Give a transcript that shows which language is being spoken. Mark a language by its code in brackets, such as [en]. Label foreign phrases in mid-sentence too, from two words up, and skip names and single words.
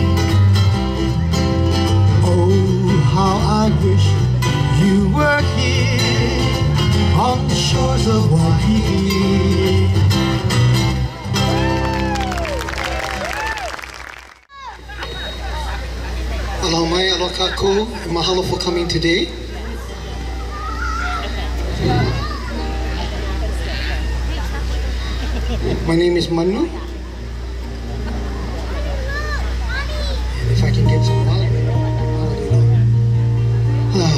[en] Oh, how I wish you were here on the shores of Waikiki. [haw] Aloha mai, aloha kākou, [en] and mahalo for coming today. My name is Manu. And if I can get some water, I'll do that.